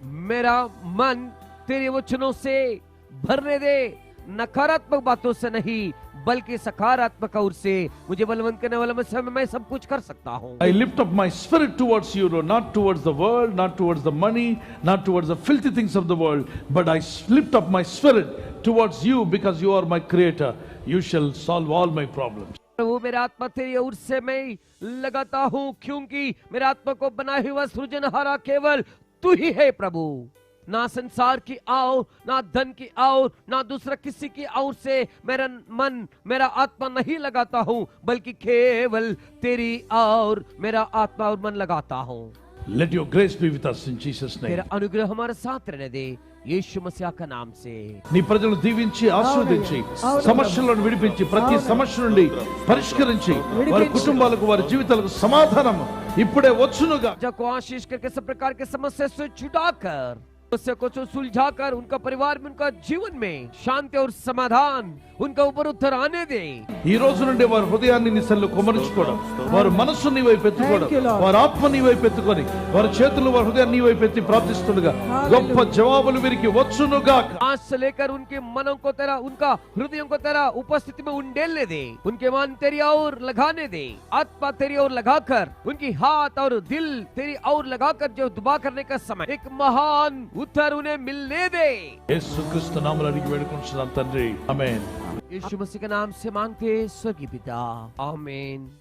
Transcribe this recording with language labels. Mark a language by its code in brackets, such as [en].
[hi] मेरा मन तेरे वचनों से भरने दे, नकारात्मक बातों से नहीं बल्कि सकारात्मक ओर से। मुझे बलवंत करने वाला मसीह में मैं सब कुछ कर सकता हूँ। [en] I lift up my spirit towards you, Lord, not towards the world, not towards the money, not towards the filthy things of the world, but I lift up my spirit towards you because you are my creator. You shall solve all my problems. [hi] प्रभु मेरा आत्मा तेरी ओर से मैं लगाता हूँ, क्योंकि मेरा आत्मा को बनाए हुआ सृजनहारा केवल तू ही है प्रभु। ना संसार की आव, ना धन की आव, ना दूसरा किसी की आव से मेरा मन, मेरा आत्मा नहीं लगाता हूँ, बल्कि केवल तेरी और मेरा आत्मा और मन लगाता हूँ। [en] Let your grace be with us in Jesus' name. [hi] तेरा अनुग्रह हमारे साथ रहने दे యేసు మసీహ का नाम से। [te] నీ ప్రజలను దీవించి ఆశీర్వదించి సమస్యలను విడిపించి ప్రతి సమస్య నుండి పరిష్కరించి వారి కుటుంబాలకు వారి జీవితాలకు సమాధానం ఇప్పుడే వచ్చునుగా। [hi] को आशीष करके सब प्रकार के समस्या से छुड़ाकर, समस्या को सुलझाकर उनका परिवार में, उनका जीवन में शांति और समाधान उनका ऊपर उतर आने दे। [te] ఈ రోజు నుండి వారి హృదయాన్ని నీ సన్నిధిలో కుమరించుకోవడం, వారి మనస్సును నీ వైపు ఎత్తుకోవడం, వారి ఆత్మ నీ వైపు ఎత్తుకొని వారి చేతులు వారి హృదయాన్ని నీ వైపు ఎత్తి ప్రార్థిస్తుండగా గొప్ప జవాబులు వీరికి వచ్చునుగా। [hi] आज से लेकर उनके मनों को तेरा, उनका हृदयों को तेरा उपस्थिति में उंडेलने दे, उनके मन तेरी ओर लगाने दे, आत्मा तेरी ओर लगाकर, उनकी हाथ और दिल तेरी ओर लगाकर जो दुआ करने का समय एक महान उत्तर उन्हें मिलने दे। [te] యేసుక్రీస్తు నామములో అడిగి వేడుకుంటున్నాం తండ్రి, ఆమేన్। [hi] यीशु मसीह के नाम से मांगते हैं स्वर्गीय पिता, आमीन।